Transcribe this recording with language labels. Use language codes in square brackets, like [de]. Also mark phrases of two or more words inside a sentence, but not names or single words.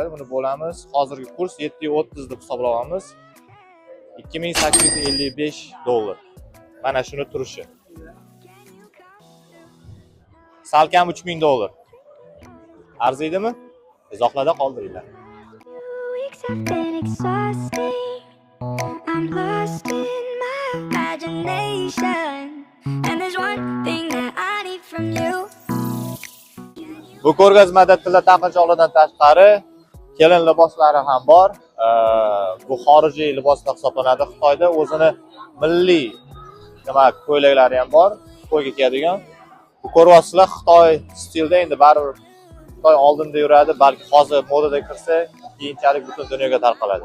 [uz] Buni bo'lamiz. Hozirgi kurs 730 deb hisoblaymiz. 2855 dollar. Mana shuni turishi. Salkam 3000 dollar. Arziydimi? Izohlarda qoldiringlar. [en] I'm lost in my imagination, and there's one thing that I need from you. [uz] Bu ko'rgazmada tilla taqinchoqlardan tashqari kelin liboslari ham bor. Bu xorijiy liboslar hisoblanadi. Xitoyda o'zini milliy ko'ylaklari ham bor, to'yga kiyadigan. Bu ko'ryapsizlar, Xitoy stilda, endi baribir Xitoy oldinda yuradi, balki hozir modada kirsa, keyinchalik butun dunyoga tarqaladi.